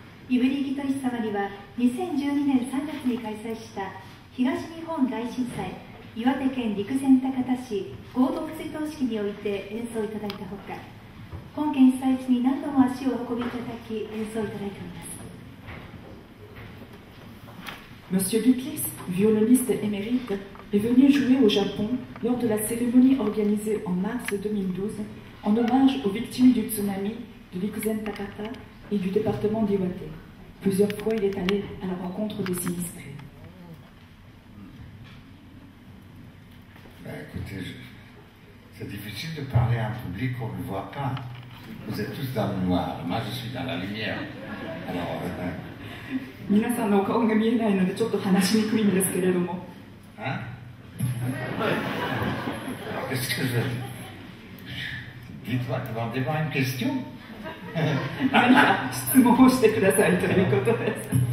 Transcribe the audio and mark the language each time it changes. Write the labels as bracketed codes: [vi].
[ja] イブリ・ギトリス様には2012年3月に開催した東日本大震災岩手県陸前高田市合同追悼式において演奏いただいたほか、本県被災地に何度も足をお運びいただき演奏いただいております。 [fr] Monsieur Duplis, violoniste émérite, est venu jouer au Japon lors de la cérémonie organisée en mars 2012 en hommage aux victimes du tsunami de Rikuzen Takata et du département d'Iwate. Plusieurs fois, il est allé à la rencontre des sinistrés. Ben, écoutez, c'est difficile de parler à un public qu'on ne voit pas. Vous êtes tous dans le noir, moi je suis dans la lumière. Alors, [ja] 皆さんのお顔が見えないのでちょっと話しにくいんですけれども。 Hein? [fr] Qu'est-ce que je veux dire? Dites-moi, demandez-moi une question. [ja] 何か質問をしてくださいということです。